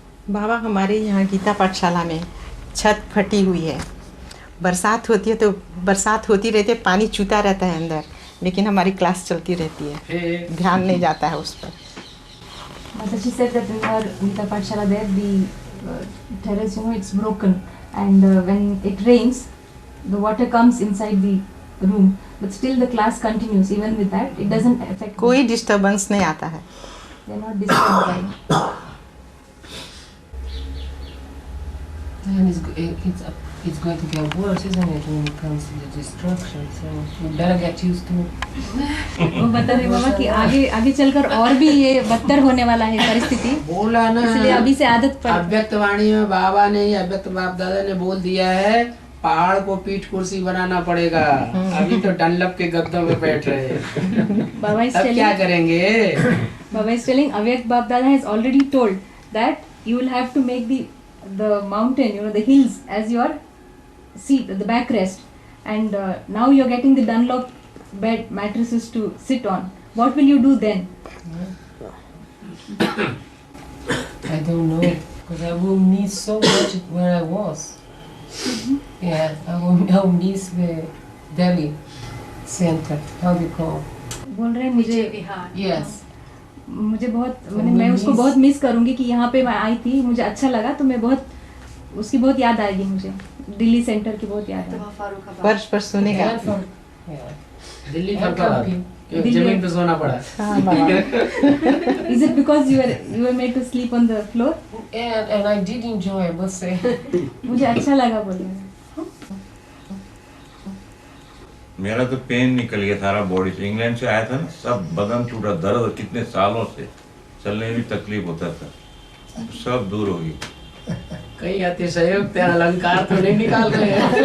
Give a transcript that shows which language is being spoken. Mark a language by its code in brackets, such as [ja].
[hi] बाबा हमारे यहाँ गीता पाठशाला में छत फटी हुई है, बरसात होती है तो बरसात होती रहती है, पानी चूता रहता है अंदर, लेकिन हमारी क्लास चलती रहती है, ध्यान नहीं जाता है उस पर। [en] She said that in our Gita Pathshala there, the terrace, it's broken, and when it rains, the water comes inside the room. but still the class continues. Even with that, it doesn't affect. [hi] कोई disturbance नहीं आता है. [en] They're not disturbed by it. And it's going to get worse, isn't it, when it comes to the destruction? So you better get used to it. [hi] वो बता रहे बाबा कि आगे चलकर और भी ये बदतर होने वाला है परिस्थिति. बोला ना, इसलिए अभी से आदत पड़. अव्यक्त वाणी में बाबा ने, अव्यक्त बाप दादा ने बोल दिया है, पहाड़ को पीठ कुर्सी बनाना पड़ेगा. अभी तो डनलप के गद्दों में बैठ रहे हैं. बाबा इस अब क्या करेंगे? [en] Baba is telling Avyakt Bap Dada has already told that you will have to make the mountain, the hills as your seat, the backrest, and now you're getting the Dunlop bed mattresses to sit on. What will you do then? I don't know, because I will miss so much where I was. Yeah, I will miss the Delhi center. How do you call? [hi] बोल रहे हैं मुझे [en] Yes. [hi] मुझे बहुत मैं उसको बहुत miss करूंगी कि यहाँ पे मैं आई थी, मुझे अच्छा लगा, तो मैं बहुत उसकी बहुत याद आएगी मुझे. दिल्ली सेंटर की बहुत याद आएगी. वर्ष पर सुनेगा. दिल्ली जमीन पे सोना पड़ा. [en] Is it because you were made to sleep on the floor? And I did enjoy, I must say. [hi] मुझे अच्छा लगा बोल रहे. मेरा तो पेन निकल गया सारा बॉडी से. इंग्लैंड से आया था ना, सब बदन टूटा, दर्द कितने सालों से, चलने में भी तकलीफ होता था, सब दूर हो गई. कई अतिशयोक्त अलंकार तो नहीं निकाल रहे हैं.